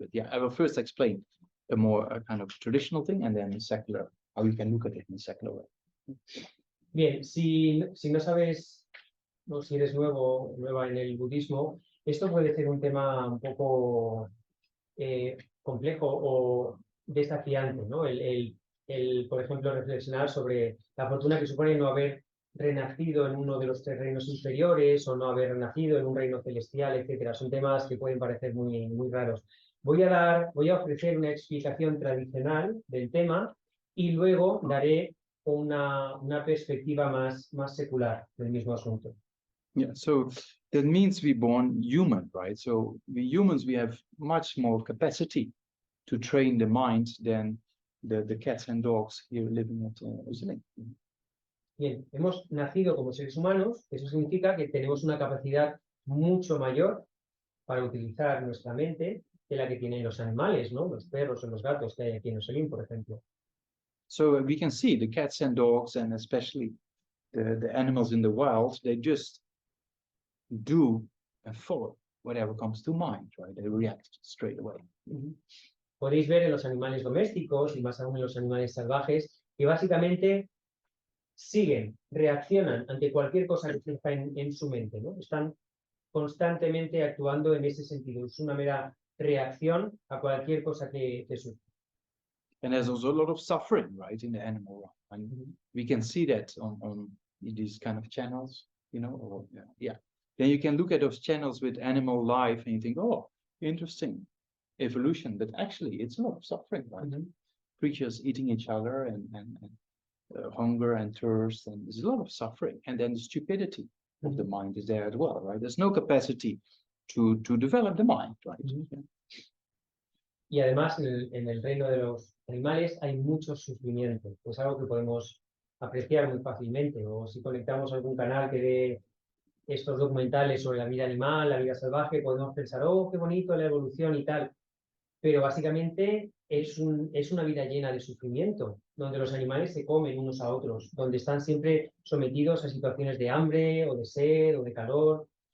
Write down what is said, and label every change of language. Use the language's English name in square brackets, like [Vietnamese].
[English] But yeah, I will first explain a more kind of traditional thing, and then secular, how you can look at it in a secular way. [Spanish] Bien, si no sabes, o si eres nueva en el budismo, esto puede ser un tema un poco complejo o desafiante, ¿no? Por ejemplo, reflexionar sobre la fortuna que supone no haber renacido en uno de los tres reinos inferiores o no haber renacido en un reino celestial, etcétera. Son temas que pueden parecer muy, muy raros. Voy a ofrecer una explicación tradicional del tema y luego daré una perspectiva más secular del mismo asunto. [English] Yeah, so that means we're born human, right? So we humans, we have much more capacity to train the mind than the cats and dogs here living at Uzelen. [Spanish] Bien, hemos nacido como seres humanos, eso significa que tenemos una capacidad mucho mayor para utilizar nuestra mente que la que tienen los animales, ¿no? Los perros o los gatos que hay aquí en Oselín, por ejemplo. [English] So we can see the cats and dogs, and especially the animals in the wild, they just do and follow whatever comes to mind, right? They react straight away. [Spanish] Podéis ver en los animales domésticos y más aún en los animales salvajes que básicamente siguen, reaccionan ante cualquier cosa que surja en su mente, ¿no? Están constantemente actuando en ese sentido. Es una mera reacción a cualquier cosa que surja. [English] And there's also a lot of suffering, right, in the animal world. And we can see that on these kind of channels, you know, or, yeah. Then you can look at those channels with animal life and you think, oh, interesting evolution, but actually it's a lot of suffering, right? Creatures eating each other and hunger and thirst, and there's a lot of suffering. And then the stupidity of the mind is there as well, right? There's no capacity to develop the mind, right? [Spanish] Y además en el reino de los animales hay mucho sufrimiento, pues algo que podemos apreciar muy fácilmente, o si conectamos algún canal que dé estos documentales sobre la vida animal, la vida salvaje, podemos pensar, oh, qué bonito la evolución y tal, pero básicamente es una vida llena de sufrimiento, donde los animales se comen unos a otros, donde están siempre sometidos a situaciones de hambre o de sed o de calor.